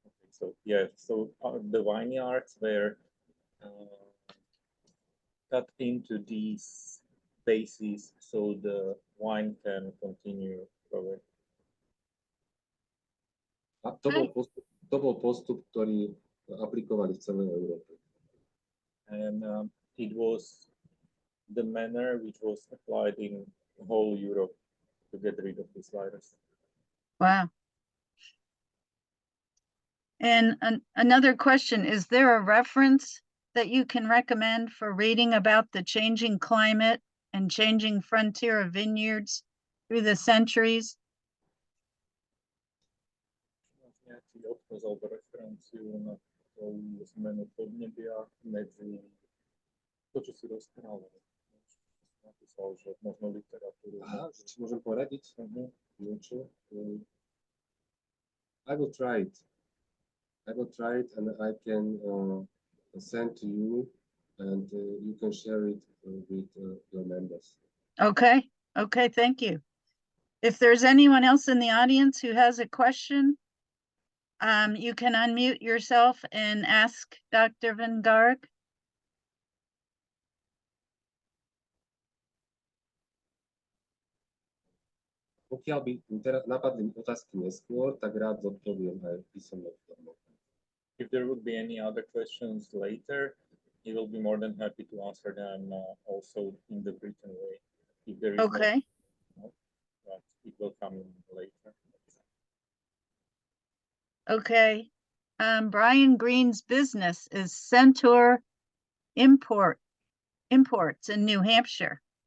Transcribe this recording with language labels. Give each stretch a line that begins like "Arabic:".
English: So yeah, so the vineyards were cut into these bases so the wine can continue growing.
Slovak: A to bol postup, ktorý aplikovali v celej Európe.
English: And it was the manner which was applied in whole Europe to get rid of this virus. Wow. And another question, is there a reference that you can recommend for reading about the changing climate and changing frontier of vineyards through the centuries?
Slovak: Nejaký odkaz alebo referenciu na tú zmenu podnebia medzi to, čo si rozprával. Napísal, že možno literatúru. Aha, či môžem poradiť niečo?
English: I will try it and I can send to you and you can share it with your members. Okay, thank you. If there's anyone else in the audience who has a question, you can unmute yourself and ask Dr. Vingárik.
Slovak: Pokiaľ by teraz napadli otázky neskôr, tak rád zodpoviem aj písomnou formou.
English: If there would be any other questions later, he will be more than happy to answer them also in the written way. If there is Okay. but it will come in later. Okay. Brian Green's business is Centaur Imports in New Hampshire.